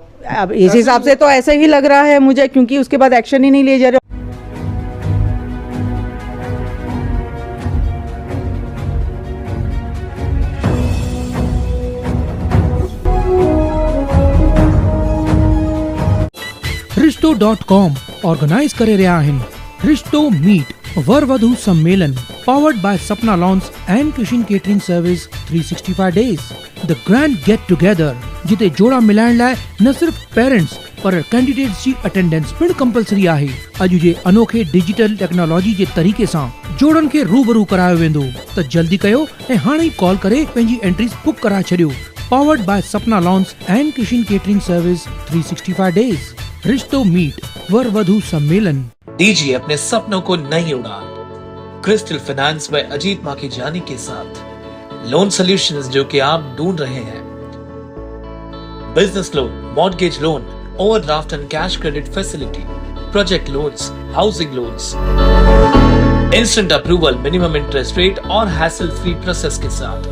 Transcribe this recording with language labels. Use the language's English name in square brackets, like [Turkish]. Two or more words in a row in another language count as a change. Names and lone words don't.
[Hindi] अब इस हिसाब से तो ऐसे ही लग रहा है मुझे, क्योंकि उसके बाद एक्शन ही नहीं लिए जा रहे। [Sindhi] रिश्तो.com ऑर्गेनाइज करे रहा आहिनि रिश्तो मीट वर वधू सम्मेलन [English] powered by [Sindhi] सपना लॉन्स एंड किशन केटरिंग सर्विस [English] 365 days the grand get together [Sindhi] जिते जोड़ा मिलाइण लाइ न सिर्फ पेरेंट्स पर कैंडिडेट्स जी अटेंडेंस पिण कंपलसरी आहे। अॼु जे अनोखे डिजिटल टेक्नोलॉजी जे तरीक़े सां जोड़नि खे रूबरू करायो वेंदो, त जल्दी कयो ऐं हाणे ई कॉल करे पंहिंजी एंट्रीज बुक करा छॾियो। [English] Powered by Sapna Lawns and Kishan Catering Service 365 days रिश्तो मीट वर वधू सम्मेलन। [Hindi] दीजिए अपने सपनों को नई उड़ान क्रिस्टल फाइनेंस में अजीत माखीजानी के साथ। [English] loan solutions [Hindi] जो कि आप ढूंढ रहे हैं, [English] business loan, mortgage loan, overdraft and cash credit facility, project loans, housing loans, instant approval, minimum interest rate [Hindi] और [English] hassle free process [Hindi] के साथ।